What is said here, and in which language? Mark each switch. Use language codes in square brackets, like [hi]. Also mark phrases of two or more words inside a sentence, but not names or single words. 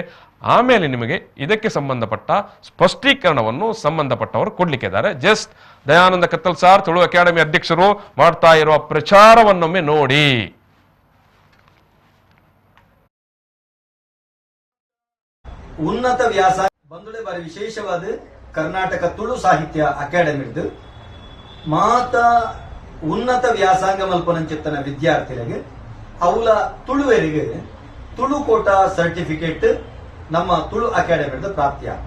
[kn] ಆಮೇಲೆ ನಿಮಗೆ ಇದಕ್ಕೆ ಸಂಬಂಧಪಟ್ಟ ಸ್ಪಷ್ಟೀಕರಣವನ್ನು ಸಂಬಂಧಪಟ್ಟವರು ಕೊಡ್ಲಿಕ್ಕಿದ್ದಾರೆ. ಜಸ್ಟ್ ದಯಾನಂದ ಕತ್ತಲ್ ಸಾರ್, ತುಳು ಅಕಾಡೆಮಿ ಅಧ್ಯಕ್ಷರು ಮಾಡ್ತಾ ಇರುವ ಪ್ರಚಾರವನ್ನೊಮ್ಮೆ ನೋಡಿ. [tcy] ಉನ್ನತ ವ್ಯಾಸಂಗ ಬಂದುಡೆ ಬಾರಿ ವಿಶೇಷವಾದ ಕರ್ನಾಟಕ ತುಳು ಸಾಹಿತ್ಯ ಅಕಾಡೆಮಿದು ಮಾತ ಉನ್ನತ ವ್ಯಾಸಂಗ ಮಲ್ಪನಂಚಿತ್ತನ ವಿದ್ಯಾರ್ಥಿಗಳಿಗೆ ಅವಳ ತುಳುವರಿಗೆ ತುಳು ಕೋಟ ಸರ್ಟಿಫಿಕೇಟ್ ನಮ್ಮ ತುಳು ಅಕಾಡೆಮಿದ ಪ್ರಾಪ್ತಿ ಆಗ್ತದೆ.